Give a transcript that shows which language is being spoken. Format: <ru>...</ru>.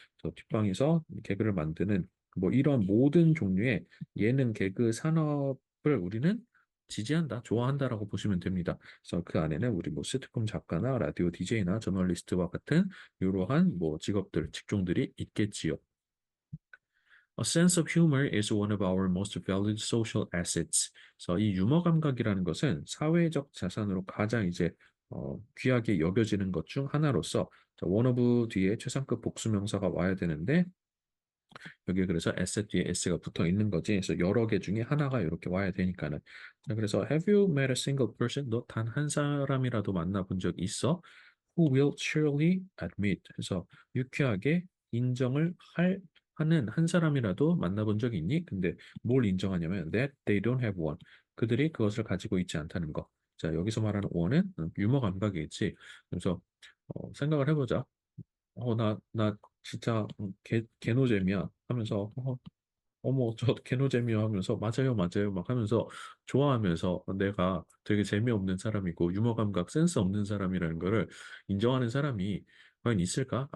<ko>그래서 뒷방에서 개그를 만드는 뭐 이런 모든 종류의 예능 개그 산업을 우리는 지지한다, 좋아한다라고 보시면 됩니다. 그래서 그 안에는 우리 뭐 시트콤 작가나 라디오 DJ나 저널리스트와 같은 이러한 뭐 직업들, 직종들이 있겠지요.</ko> <en>A sense of humor is one of our most valued social assets.</en> <ko>그래서 이 유머 감각이라는 것은 사회적 자산으로 가장 이제 귀하게 여겨지는 것 중 하나로서 자, one of 뒤에 최상급 복수명사가 와야 되는데 여기 그래서 asset 뒤에 s가 붙어 있는 거지. 그래서 여러 개 중에 하나가 이렇게 와야 되니까는. 자, 그래서</ko> <en>have you met a single person?</en> <ko>너 단 한 사람이라도 만나본 적 있어?</ko> <en>Who will surely admit.</en> <ko>그래서 유쾌하게 인정을 하는 한 사람이라도 만나본 적이 있니? 근데 뭘 인정하냐면</ko> <en>that they don't have one.</en> <ko>그들이 그것을 가지고 있지 않다는 거. 자, 여기서 말하는 one은 유머 감각이겠지. 그래서 생각을 해보자. 나 진짜 개노잼이야 하면서 어머 저 개노잼이야 하면서 맞아요 맞아요 막 하면서 좋아하면서 내가 되게 재미없는 사람이고 유머 감각 센스 없는 사람이라는 거를 인정하는 사람이 과연 있을까?</ko>